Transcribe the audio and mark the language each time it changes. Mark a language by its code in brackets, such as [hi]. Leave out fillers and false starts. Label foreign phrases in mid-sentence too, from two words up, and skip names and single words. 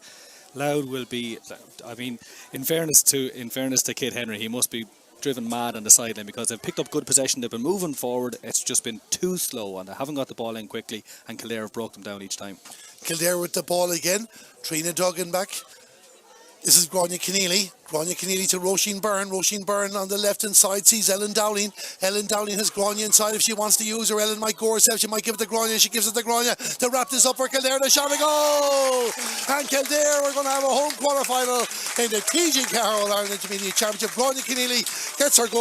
[en] Louth will be, I mean, in fairness to Kid Henry, he must be driven mad on the sideline, because they've picked up good possession, they've been moving forward, it's just been too slow, and they haven't got the ball in quickly, and Kildare have broke them down each time. Kildare with the ball again, Trina Duggan back. This is Gráinne Keneally. Gráinne Keneally to Roisin Byrne. Roisin Byrne on the left hand side sees Ellen Dowling. Ellen Dowling has Gráinne inside if she wants to use her. Ellen might go herself. She might give it to Gráinne. She gives it to Gráinne to wrap this up for Kildare. The shot, a goal! And Kildare are going to have a home quarter-final in the TG4 All-Ireland Intermediate Championship. Gráinne Keneally gets her goal.